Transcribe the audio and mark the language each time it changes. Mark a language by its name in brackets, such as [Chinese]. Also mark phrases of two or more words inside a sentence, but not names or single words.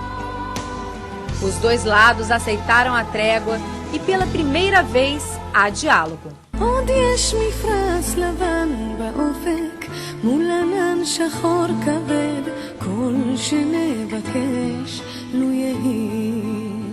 [Portuguese] Os dois lados aceitaram a trégua e, pela primeira vez, há diálogo. [Hebrew] עוד יש מפרש לבן באופק מול ענן שחור כבד כל שנבקש לו יהי